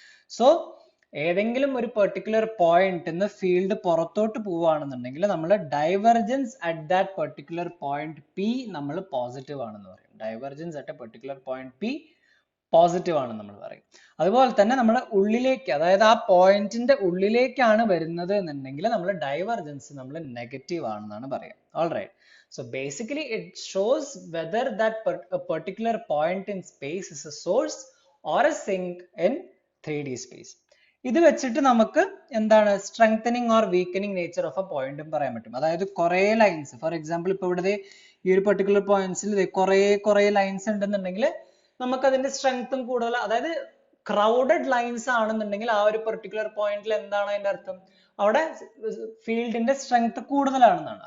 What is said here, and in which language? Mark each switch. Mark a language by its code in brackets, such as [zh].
[ml] So ഏതെങ്കിലും ഒരു particular point field പുറത്തോട്ട് പോവുകയാണെന്നുണ്ടെങ്കിൽ നമ്മൾ divergence at that particular point P നമ്മൾ പോസിറ്റീവ് ആണെന്ന് പറയും. Divergence at A particular point P positive ആണെന്ന് നമ്മൾ പറയും. അതുപോലെ തന്നെ നമ്മൾ ഉള്ളിലേക്ക്, അതായത് ആ പോയിന്റിന്റെ ഉള്ളിലേക്കാണ് വരുന്നത് എന്നുണ്ടെങ്കിൽ നമ്മൾ ഡൈവർജൻസ് നമ്മൾ നെഗറ്റീവ് ആണെന്നാണ് പറയുക. [en] Alright. So basically it shows whether that particular point in space is a source or a sink in 3D space. [ml] ഇത് വെച്ചിട്ട് നമുക്ക് എന്താണ് [en] strengthening or weakening nature of a പോയിന്റും [ml] പറയാൻ പറ്റും. അതായത് കുറെ ലൈൻസ്, ഫോർ എക്സാമ്പിൾ ഇപ്പൊ ഇവിടെ ഈ ഒരു പെർട്ടിക്കുലർ പോയിന്റ്സിൽ കുറെ ലൈൻസ് ഉണ്ടെന്നുണ്ടെങ്കിൽ നമുക്ക് അതിന്റെ സ്ട്രെങ്ത്തും കൂടുതൽ, അതായത് ക്രൗഡഡ് ലൈൻസ് ആണെന്നുണ്ടെങ്കിൽ ആ ഒരു പെർട്ടിക്കുലർ പോയിന്റിൽ എന്താണ് അതിന്റെ അർത്ഥം, അവിടെ ഫീൽഡിന്റെ സ്ട്രെങ്ത് കൂടുതലാണെന്നാണ്.